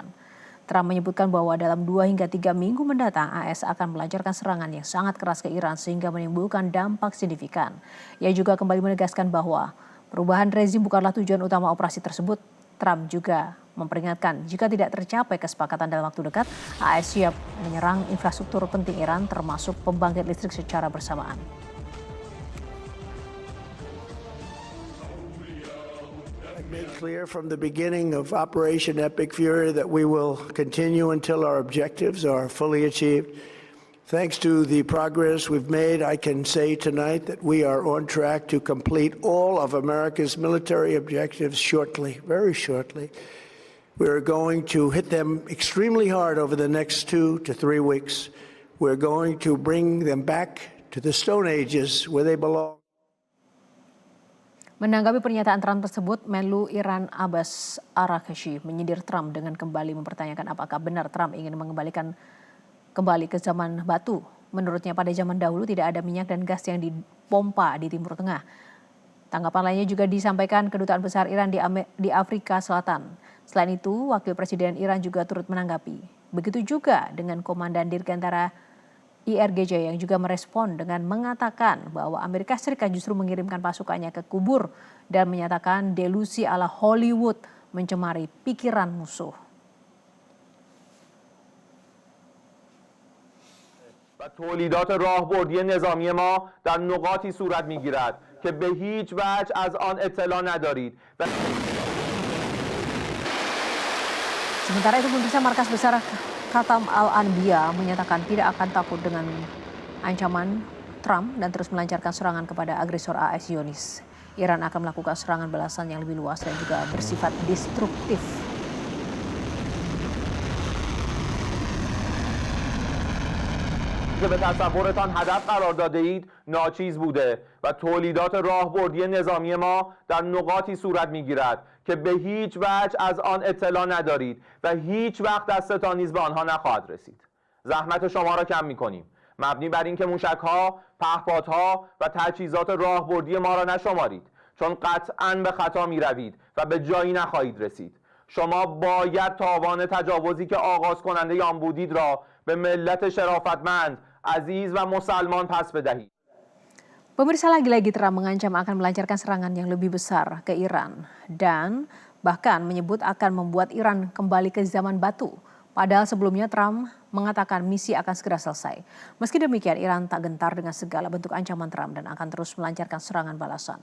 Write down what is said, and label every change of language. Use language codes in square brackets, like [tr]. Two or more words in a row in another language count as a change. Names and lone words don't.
[id] Trump menyebutkan bahwa dalam 2 hingga 3 minggu mendatang AS akan melancarkan serangan yang sangat keras ke Iran sehingga menimbulkan dampak signifikan. Ia juga kembali menegaskan bahwa perubahan rezim bukanlah tujuan utama operasi tersebut. Trump juga memperingatkan jika tidak tercapai kesepakatan dalam waktu dekat, AS siap menyerang infrastruktur penting Iran termasuk pembangkit listrik secara bersamaan. [en] I made clear from the beginning of Operation Epic Fury that we will continue until our objectives are fully achieved. Thanks to the progress we've made, I can say tonight that we are on track to complete all of America's military objectives shortly, very shortly. We're going to hit them extremely hard over the next 2 to 3 weeks. We're going to bring them back to the Stone Ages where they belong. [id] Menanggapi pernyataan Trump tersebut, Menlu Iran Abbas Araghchi menyindir Trump dengan kembali mempertanyakan apakah benar Trump ingin mengembalikan kembali ke zaman batu. Menurutnya pada zaman dahulu tidak ada minyak dan gas yang dipompa di Timur Tengah. Tanggapan lainnya juga disampaikan Kedutaan Besar Iran di Afrika Selatan. Selain itu, Wakil Presiden Iran juga turut menanggapi. Begitu juga dengan Komandan Dirgantara IRGC yang juga merespon dengan mengatakan bahwa Amerika Serikat justru mengirimkan pasukannya ke kubur dan menyatakan delusi ala Hollywood mencemari pikiran musuh. [fa] و تولیدات راهبردی نظامی ما در نقاطی صورت می‌گیرد که به هیچ وجه از آن اطلاع ندارید. [id] Sementara itu pemirsa, Markas Besar Khatam Al-Anbiya menyatakan tidak akan takut dengan ancaman Trump dan terus melancarkan serangan kepada agresor AS Zionis. Iran akan melakukan serangan balasan yang lebih luas dan juga bersifat destruktif. [fa] که به تصورتان هدف قرار داده اید ناچیز بوده و تولیدات راهبردی نظامی ما در نقاطی صورت میگیرد که به هیچ وجه از آن اطلاع ندارید و هیچ وقت دستتان نیز به آنها نخواهد رسید. زحمت شما را کم میکنیم مبنی بر اینکه موشک‌ها، پهپادها و تجهیزات راهبردی ما را نشمارید چون قطعاً به خطا میروید و به جایی نخواهید رسید. شما باید تاوان تجاوزی که آغاز کننده آن بودید را به ملت شرافتمند عزیز و مسلمان پس بدهی. [id] Pemirsa, lagi-lagi Trump mengancam akan melancarkan serangan yang lebih besar ke Iran dan bahkan menyebut akan membuat Iran kembali ke zaman batu. Padahal sebelumnya Trump mengatakan misi akan segera selesai. Meski demikian, Iran tak gentar dengan segala bentuk ancaman Trump dan akan terus melancarkan serangan balasan.